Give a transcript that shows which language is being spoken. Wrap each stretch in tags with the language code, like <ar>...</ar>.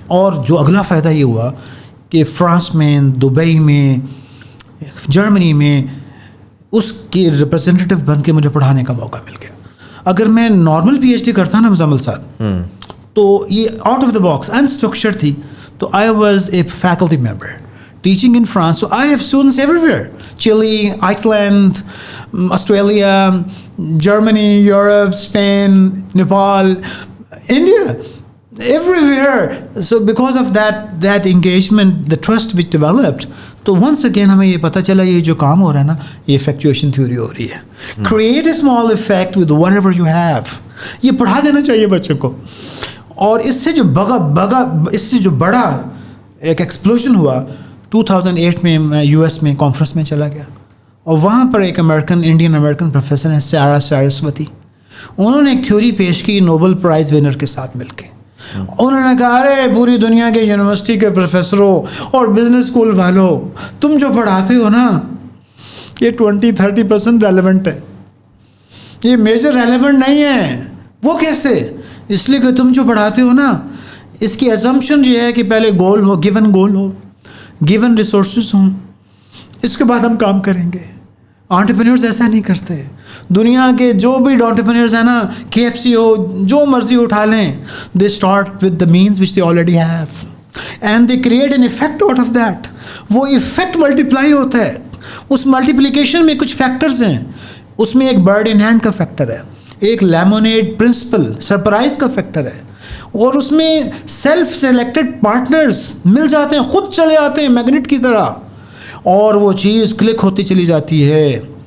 <ur>اور جو اگلا فائدہ یہ ہوا کہ فرانس میں, دبئی میں, جرمنی میں اس کی ریپرزینٹیو بن کے مجھے پڑھانے کا موقع مل گیا. اگر میں نارمل پی ایچ ڈی کرتا نا مزمل صاحب, تو یہ</ur> <en>out of the box</en> <ur>in structure تھی, تو</ur> <en>I was a faculty member teaching in France. So I have students everywhere: Chile, Iceland, Australia, Germany, Europe, Spain, Nepal, India, everywhere. So because of that engagement, the trust which developed,</en> <ur>تو</ur> <en>once again</en> <ur>ہمیں یہ پتہ چلا یہ جو کام ہو رہا ہے نا, یہ effectuation theory ہو رہی ہے.</ur> <en>Create a small effect with whatever you have.</en> <ur>یہ پڑھا دینا چاہیے بچوں کو. اور اس سے جو بڑا ایک ایکسپلوژن ہوا, 2008 میں میں US میں کانفرنس میں چلا گیا, اور وہاں پر ایک انڈین امریکن پروفیسر ہیں سارا سارسوتی. انہوں نے ایک تھیوری پیش کی نوبل پرائز ونر کے ساتھ مل کے. انہوں نے کہا ارے پوری دنیا کے یونیورسٹی کے پروفیسروں اور بزنس اسکول والوں, تم جو پڑھاتے ہو نا یہ 20-30% ریلیونٹ ہے, یہ میجر ریلیونٹ نہیں ہے. وہ کیسے؟ اس لیے کہ تم جو پڑھاتے ہو نا, اس کی ایزمپشن یہ ہے کہ پہلے گول ہو, گیون گول ہو, گیون ریسورسز ہوں, اس کے بعد ہم کام کریں گے. انٹرپرینیورز ایسا نہیں کرتے. دنیا کے جو بھی انٹرپرینیورز ہیں نا, KFC ہو, جو مرضی اٹھا لیں,</ur> <en>They start with the means which they already have and they create an effect out of that.</en> <ur>وہ افیکٹ ملٹیپلائی ہوتا ہے. اس ملٹیپلیکیشن میں کچھ فیکٹرز ہیں. اس میں ایک برڈ ان ہینڈ کا فیکٹر ہے, ایک لیمونیڈ پرنسپل سرپرائز کا فیکٹر ہے, اور اس میں سیلف سلیکٹڈ پارٹنرز مل جاتے ہیں, خود چلے آتے ہیں میگنیٹ کی طرح, اور وہ چیز کلک ہوتی چلی جاتی ہے.</ur>